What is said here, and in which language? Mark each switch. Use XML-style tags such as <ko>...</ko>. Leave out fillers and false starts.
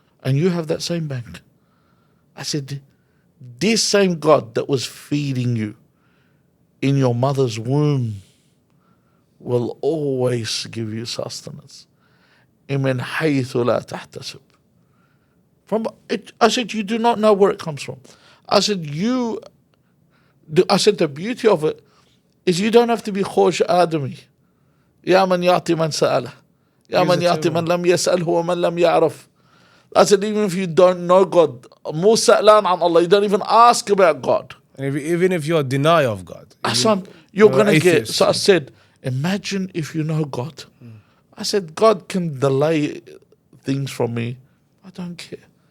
<en>And you have that same bank. I said, this same God that was feeding you in your mother's womb will always give you sustenance.</en> <ar>مِنْ حَيْثُ لَا تَحْتَسِبْ.</ar> <en>I said, you do not know where it comes from. I said, the beauty of it is you don't have to be</en> <fa>Khosh Adami.</fa> <ar>يا من يعطي من سأله. يا من يعطي من لم يسأله ومن لم يعرف.</ar> <en>I said, even if you don't know God,</en> <ar>مو سألان عن Allah,</ar> <en>you don't even ask about God. And even if you're a denier of God. Hassan, you're going to get... So I said, imagine if you know God. I said, God can delay things from me. I don't care.</en>